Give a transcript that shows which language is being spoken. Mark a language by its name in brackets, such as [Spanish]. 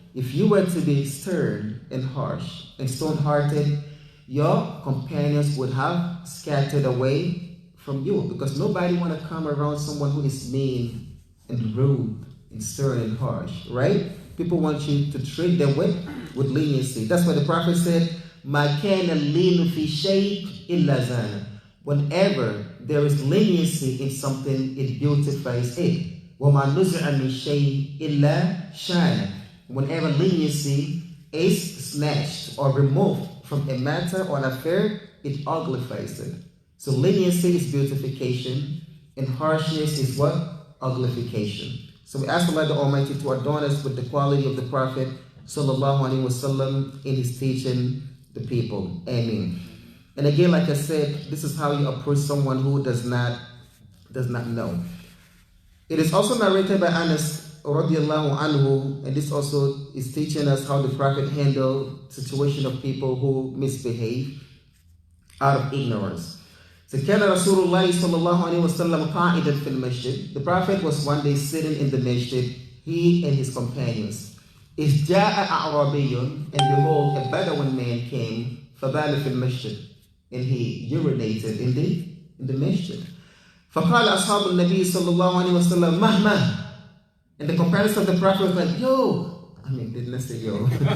[English] If you were to be stern and harsh and stone-hearted, your companions would have scattered away from you, because nobody want to come around someone who is mean and rude and stern and harsh, right? People want you to treat them with leniency. That's what the Prophet said, [Arabic] مَا كَانَ اللِّينُ فِي شَيْءٍ إِلَّا زَانَ. [English] Whenever there is leniency in something, it beautifies it. [Arabic] وَمَا نُزِعَ مِنْ شَيْءٍ إِلَّا شَانَ. [English] Whenever leniency is snatched or removed from a matter or an affair, it uglifies it. So leniency is beautification, and harshness is what? Uglification. So we ask Allah the Almighty to adorn us with the quality of the Prophet sallallahu alaihi wasallam in his teaching the people. Amen. And again, like I said, this is how you approach someone who does not know. It is also narrated by Anas radiallahu anhu, and this also is teaching us how the Prophet handled situation of people who misbehave out of ignorance. [Arabic] So كان رسول الله صلى الله عليه وسلم قاعدا في المسجد. [English] The Prophet was one day sitting in the masjid, he and his companions. [Arabic] إذ جاء أعرابي, [English] and behold, a Bedouin man came, [Arabic] فبال في المسجد, [English] and he urinated in the masjid. [Arabic] فقال أصحاب النبي صلى الله عليه وسلم مهما. [English] And the companions of the Prophet was like, yo. I mean, didn't I say yo?